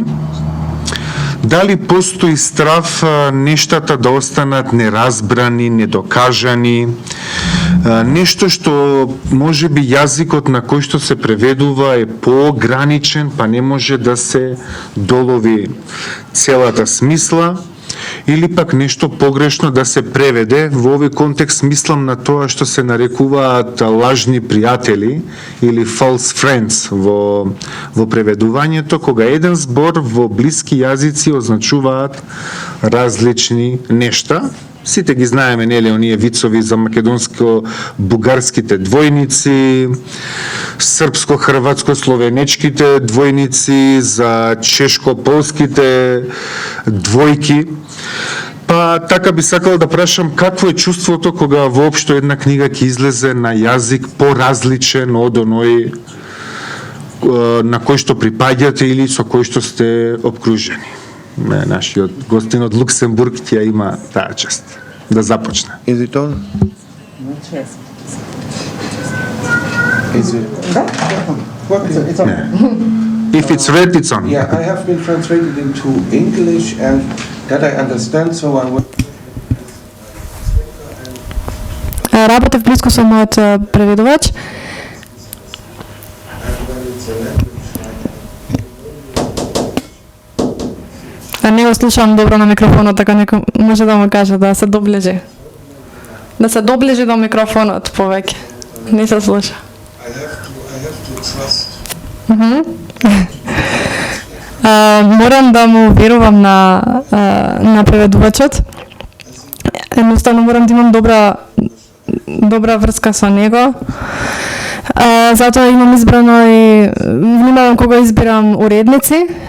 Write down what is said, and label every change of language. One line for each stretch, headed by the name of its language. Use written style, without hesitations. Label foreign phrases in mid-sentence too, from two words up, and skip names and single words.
Macedonian: Дали постои страв нештата да останат неразбрани, недокажани, нешто што можеби јазикот на кој што се преведува е поограничен, па не може да се долови целата смисла, или пак нешто погрешно да се преведе. Во овој контекст мислам на тоа што се нарекуваат лажни пријатели или
English: false friends
Macedonian: во преведувањето, кога еден збор во блиски јазици означуваат различни нешта. Сите ги знаеме, нели, оние вицови за македонско-бугарските двојници, српско-хрватско-словенечките двојници, за чешко-полските двојки. Па така би сакал да прашам какво е чувството кога воопшто една книга ќе излезе на јазик поразличен од оној на кој што припаѓате или со кој што сте обкружени. Нашиот гостин од Луксембург ќе има таа чест да започне.
English: Is it on? Is it? It's on. If it's red, it's on. Yeah, I have been translated into English, and that I understand, so I will.
Macedonian: Работев близко со мојот преведувач. Не го слушам добро на микрофонот, така некој може да му каже да се доближи. Да се доближи до микрофонот повеќе. Не се слуша.
English: I have to trust.
Macedonian: Морам да му верувам на преведувачот. Едноставно морам да имам добра врска со него. Затоа имам избрано и внимавам кога избирам уредници.